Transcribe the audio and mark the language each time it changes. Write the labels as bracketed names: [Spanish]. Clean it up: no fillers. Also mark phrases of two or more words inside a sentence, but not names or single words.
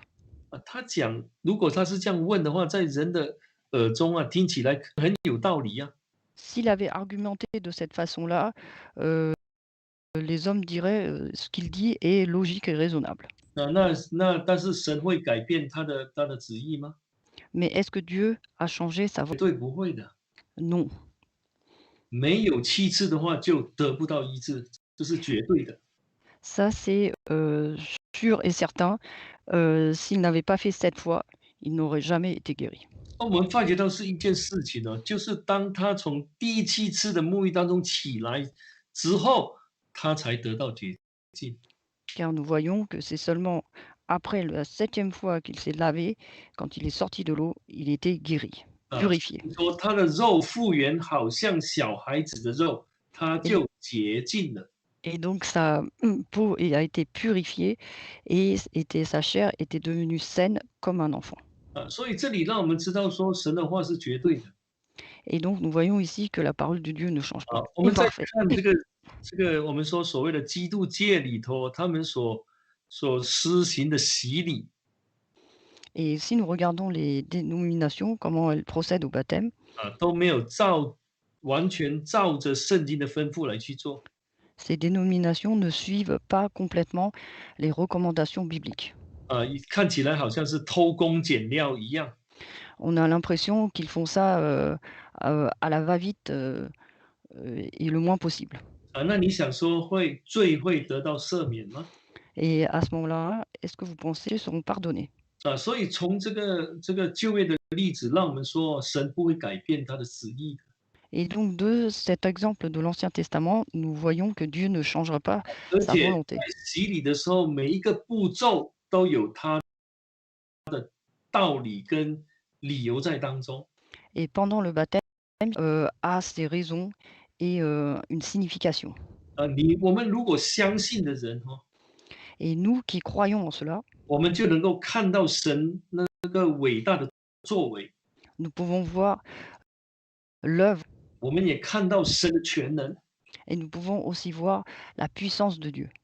[Chinese] 他讲，如果他是这样问的话，在人的耳中听起来很有道理啊。 [French] S'il avait argumenté de cette façon-là, les hommes diraient, ce qu'il dit est logique et raisonnable. [Chinese] 但是神会改变他的旨意吗？ [French] Mais est-ce que Dieu a changé sa [Chinese] 绝 [French] volonté? [Chinese] 对不会的。 [French] Non. [Chinese] 没有7次的话，就得不到医治，这是绝对的。 [French] Ça, c'est, sûr et certain. S'il n'avait pas fait 7 fois, il n'aurait jamais été guéri. [Chinese] 我们发觉到是一件事情呢，就是当他从第7次的沐浴当中起来之后，他才得到洁净。 [French] Car nous voyons que c'est seulement après la 7e fois qu'il s'est lavé, quand il est sorti de l'eau, il était guéri, purifié. [Chinese] 说他的肉复原，好像小孩子的肉，他 [French] Et [Chinese] 就洁净了。 [French] et donc sa, peau a été purifiée et sa chair était devenue saine comme un enfant. [Chinese] 所以这里让我们知道说，神的话是绝对的。 [French] Et donc nous voyons ici que la parole de Dieu ne change pas, [Chinese] 我 [French] est [Chinese] 们再 [French] parfaite. [Chinese] 看这个我们说所谓的基督界里头，他们所施行的洗礼， [French] Et si nous regardons les dénominations, comment elles procèdent au baptême, [Chinese] 都没有完全照着圣经的吩咐来去做。 [French] ces dénominations ne suivent pas complètement les recommandations bibliques. [Chinese] 看起来好像是偷工减料一样。 [French] On a l'impression qu'ils font ça, à la va-vite, et le moins possible. [Chinese] 那你想说罪会得到赦免吗？ [French] Et à ce moment-là, est-ce que vous pensez qu'ils seront pardonnés? [Chinese] 所以从这个旧约的例子，让我们说神不会改变他的旨意的。 [French] Et donc de cet exemple de l'Ancien Testament, nous voyons que Dieu ne changera pas [Chinese] 而 [French] sa [Chinese] 且 [French] volonté. [Chinese] 在洗礼的时候，每一个步骤都有它道理跟理由在当中。 [French] Et pendant le baptême, a ses raisons et une signification. [Chinese] 我们如果相信的人 [French] Et nous qui croyons en cela, [Chinese] 我们就能够看到神那个伟大的作为， [French] nous pouvons voir l'œuvre [Chinese] 我们也看到神的全能。 [French] et nous pouvons aussi voir la puissance de Dieu.